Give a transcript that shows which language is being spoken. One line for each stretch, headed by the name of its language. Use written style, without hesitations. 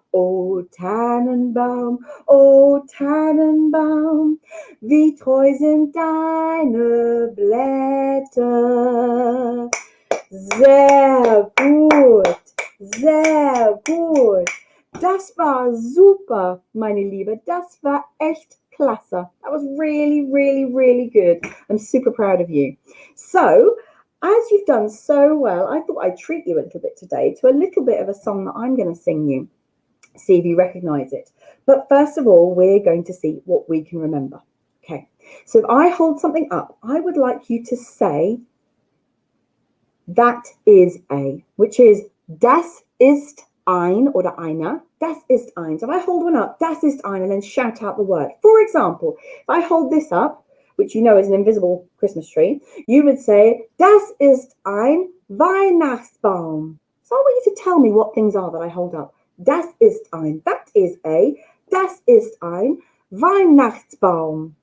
German: O Tannenbaum, wie treu sind deine Blätter. Sehr gut, sehr gut. Das war super, meine Liebe. Das war echt klasse.
English: That was really, really, really good. I'm super proud of you. So, as you've done so well, I thought I'd treat you a little bit today to a little bit of a song that I'm going to sing you. See if you recognize it. But first of all, we're going to see what we can remember. Okay, so if I hold something up, I would like you to say, that is a, which is
German: das ist ein oder einer. Das ist ein.
English: So if I hold one up,
German: das ist ein,
English: and then shout out the word. For example, if I hold this up, which you know is an invisible Christmas tree, you would say,
German: das ist ein Weihnachtsbaum.
English: So I want you to tell me what things are that I hold up.
German: Das ist ein,
English: that is a,
German: das ist ein Weihnachtsbaum.